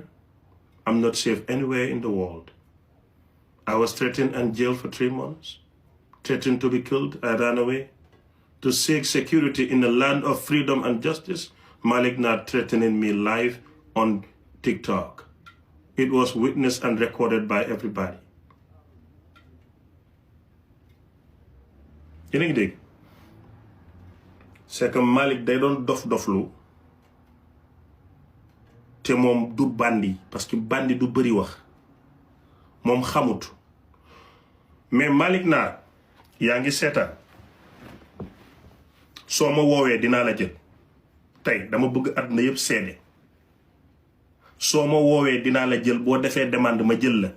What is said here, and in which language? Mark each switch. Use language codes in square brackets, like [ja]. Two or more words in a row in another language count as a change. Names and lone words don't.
[en] I'm not safe anywhere in the world. I was threatened and jailed for 3 months. Threatened to be killed. I ran away. To seek security in the land of freedom and justice, Malick Naar threatening me live on TikTok. It was witnessed and recorded by everybody. [wo] yéen a ngi dégg [fr] c'est que [wo] Malick day doon dof-doflu te moom du bandi [fr] parce que [wo] bandi du bëri wax moom xamut mais Malick Naar yaa ngi seetaan soo ma woowee dinaa la jël tey dama bëgg àdduna yëpp seede soo ma woowee dinaa la jël boo defee demande ma jël la.